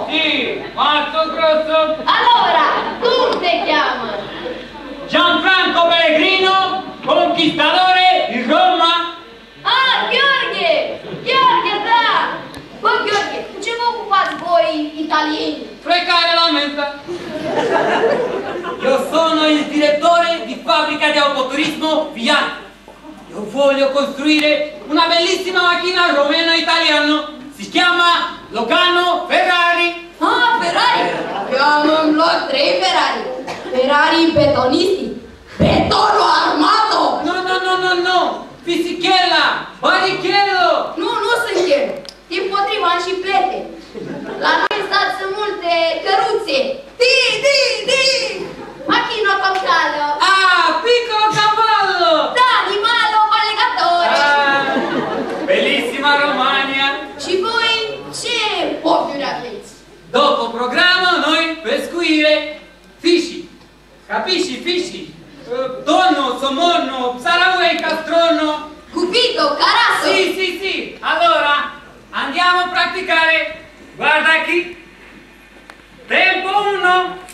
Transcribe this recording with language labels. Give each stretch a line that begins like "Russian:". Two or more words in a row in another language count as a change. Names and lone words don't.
Italian: Sì, molto grosso! Allora, come ti chiama? Gianfranco Pellegrino, conquistadore di Roma!
Romanian: Ah, Gheorghe! Gheorghe, da! Bă, Gheorghe, cu ce vă ocupați voi italieni?
Italian: Frecare la mensa! Io sono il direttore di fabbrica di autoturismo Fiat. Io voglio costruire una bellissima macchina romeno-italiano. Si chiama Logan Ferrari. Ah, Ferrari! Abbiamo in blog 3 Ferrari.
Romanian: Ferrari betonisti. Betonul armato!
Italian: No! Fisichella! Barichello!
Romanian: Nu sunt eu. Din potriva, am și plete. La noi stat sunt multe căruțe.
Italian: Macchino con callo. Ah, piccolo cavallo! Da, animalo alligatore. Bellissima Romagna!
Romanian: Și voi ce hobby-uri aveți?
Italian: Dopo programma noi pescuire fisci. Capisci? Fisci? Tonno, somorno, sarauè, castrono. Cupito, carasso. Sì. Allora, andiamo a praticare. Guarda qui. Tempo 1.